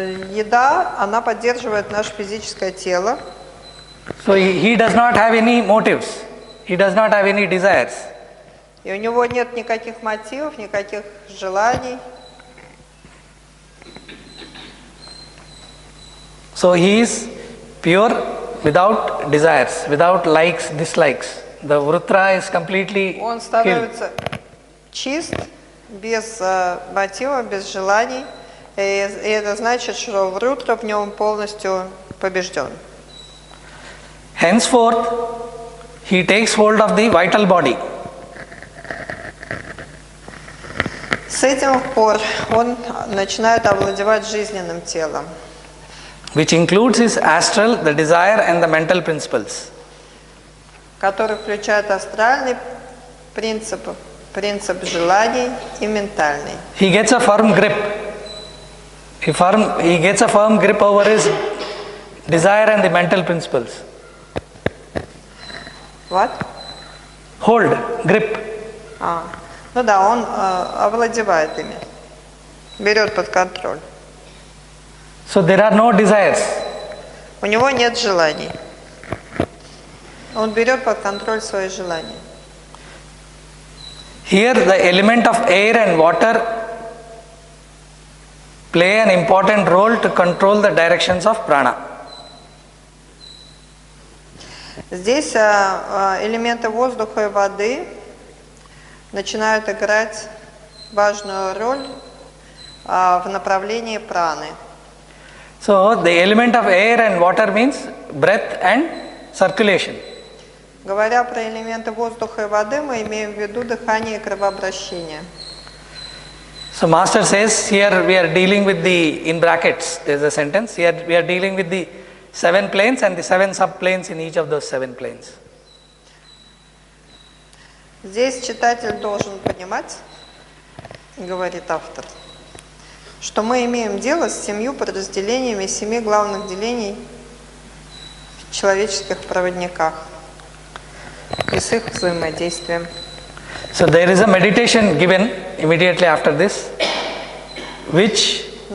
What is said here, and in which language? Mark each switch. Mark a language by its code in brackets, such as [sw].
[ru] Еда, она поддерживает наше физическое тело. [en] So he does not have any motives. He does not have any desires. [ru] И у него нет никаких мотивов, никаких желаний. [en] So he is pure without desires, without likes, dislikes. The vrutra is completely [ru] Он [en] killed. [ru] становится чист, без мотива, без желаний. И это значит, что врутра в нем полностью побежден. [en] Henceforth, he takes hold of the vital body. [ru] С этих пор он начинает овладевать жизненным телом, [en] Which includes his astral, the desire and the mental principles. [ru] который включает астральный принцип, принцип желаний и ментальный. [en] He gets a firm grip. He gets a firm grip over his desire and the mental principles. What? Hold, grip. [ru] Ну да, он овладевает ими, берет под контроль. [en] So there are no desires. [ru] У него нет желаний. Он берет под контроль свои желания. [en] Here the element of air and water play an important role to control the directions of prana. [ru] Здесь элементы воздуха и воды начинают играть важную роль в направлении праны. [en] So the element of air and water means breath and circulation. [ru] Говоря про элементы воздуха и воды, мы имеем в виду дыхание и кровообращение. [en] So Master says here we are dealing with the, in brackets there is a sentence, here we are dealing with the 7 planes and the 7 subplanes in each of those 7 planes. [ru] Здесь читатель должен понимать, говорит автор, что мы имеем дело с 7 подразделениями 7 главных делений в человеческих проводниках и с их взаимодействием. [en] So there is a meditation given immediately after this, which